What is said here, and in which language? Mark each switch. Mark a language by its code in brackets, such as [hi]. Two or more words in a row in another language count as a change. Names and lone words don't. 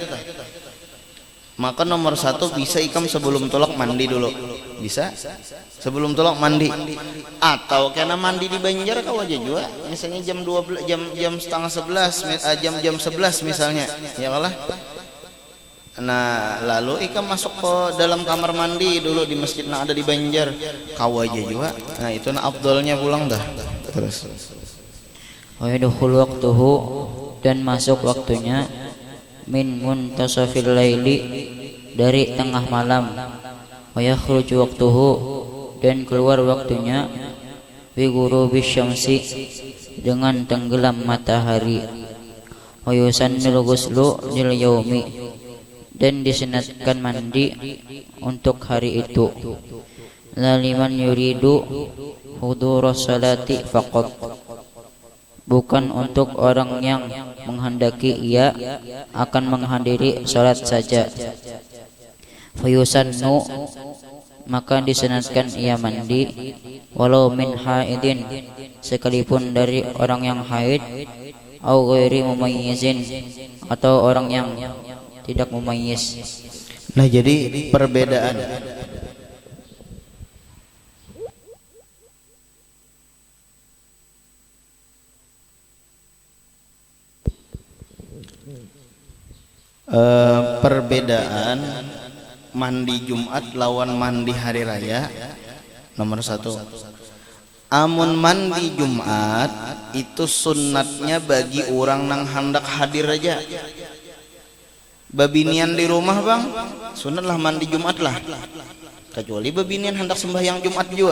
[bjn] Maka nomor 1 bisa ikam sebelum tolak mandi dulu, bisa sebelum tolak mandi, atau kena mandi di Banjar kau aja juga misalnya jam 12, jam setengah 11, jam 11 misalnya ya kalah. Nah lalu ikam masuk ke dalam kamar mandi dulu di masjid nah ada di Banjar kau aja juga. Nah itu nah afdolnya pulang dah. [id] Terus [ar] ويدخل وقته, [id] dan masuk waktunya. [ar] من منتصف الليل, [id] dari tengah malam. [ar] ويخرج وقته, [id] dan keluar waktunya. [ar] بغروب الشمس, [id] dengan tenggelam matahari. [ar] ويسن الغسل لليوم, [id] dan disunatkan mandi untuk hari itu. [ar] لا لمن يريد حضور الصلاة فقط, [id] bukan untuk orang yang menghendaki ia akan menghadiri salat saja. Fayusannu, maka disunatkan ia mandi [ar] ولو من حائض, [id] sekalipun dari orang yang haid, [ar] أو غير مميز, [id] atau orang yang tidak mumayyiz. [bjn] Nah, jadi perbedaan perbedaan mandi Jumat lawan mandi hari raya. Nomor satu, amun mandi Jumat itu sunnatnya bagi orang nang hendak hadir aja. Babinian di rumah bang, sunat lah mandi Jumat lah. Kecuali babinian hendak sembahyang Jumat juga.